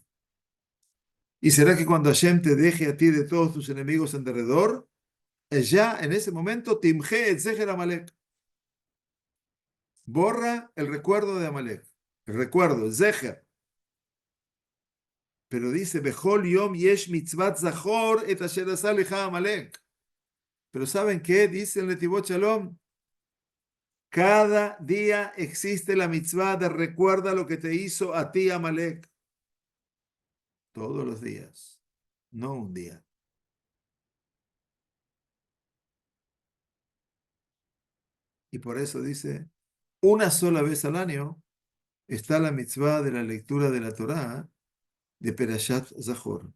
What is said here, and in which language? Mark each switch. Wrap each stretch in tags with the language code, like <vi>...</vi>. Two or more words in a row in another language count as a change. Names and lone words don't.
<es>¿Y será que cuando Hashem te deje a ti de todos tus enemigos en derredor, ya en ese momento,</es> <he>Timje et Zeher Amalek,</he> <es>borra el recuerdo de Amalek, el recuerdo, el Zeher. Pero dice,</es> <he>Bechol Yom Yesh Mitzvat Zachor et Asher Asa Lecha Amalek.</he> <es>Pero ¿saben qué? Dice el Netivot Shalom. Cada día existe la mitzvah de recuerda lo que te hizo a ti, Amalek. Todos los días, no un día. Y por eso dice, una sola vez al año está la mitzvah de la lectura de la Torá de</es> <he>Perashat Zahor.</he>